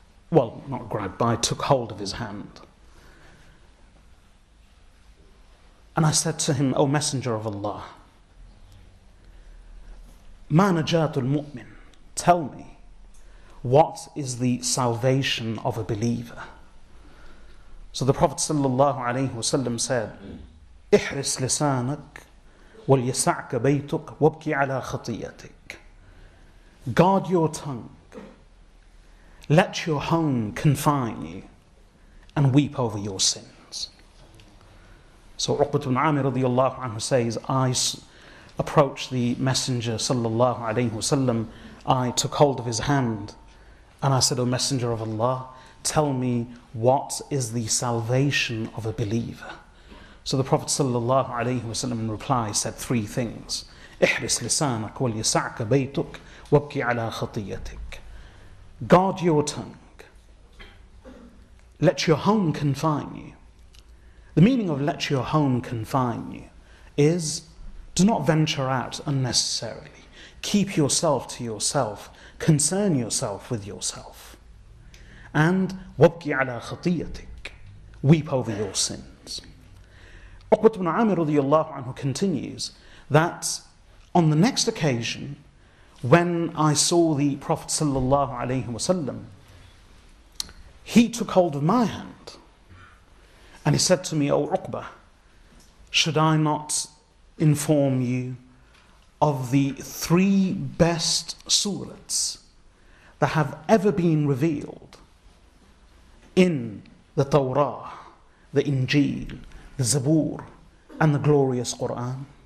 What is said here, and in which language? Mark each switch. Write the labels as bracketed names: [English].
[English] Well, not grabbed, but I took hold of his hand. And I said to him, O Messenger of Allah, [Arabic] Ma najatul mu'min, [English] tell me, what is the salvation of a believer? So the Prophet ﷺ said, [Arabic] احرس لسانك وليسعك بيتك وابكي على خطيئتك. [English] Guard your tongue. Let your home confine you and weep over your sins. So Uqbat ibn Amir radiyallahu anhu says, I approached the Messenger sallallahu alayhi wasallam. I took hold of his hand and I said, O Messenger of Allah, tell me what is the salvation of a believer. So the Prophet sallallahu alayhi wasallam in reply said three things. [Arabic] احرس لسانك وليسعك بيتك وابكي على خطيئتك. [English] Guard your tongue. Let your home confine you. The meaning of let your home confine you is do not venture out unnecessarily. Keep yourself to yourself. Concern yourself with yourself. And [Arabic] وابكي على خطيئتك. [English] Weep over your sins. Uqbat ibn Amir radiyallahu anhu continues that on the next occasion, when I saw the Prophet sallallahu alaihi wasallam, he took hold of my hand and he said to me, O Uqbah, should I not inform you of the three best surahs that have ever been revealed in the Torah, the Injil, the Zabur, and the glorious Quran?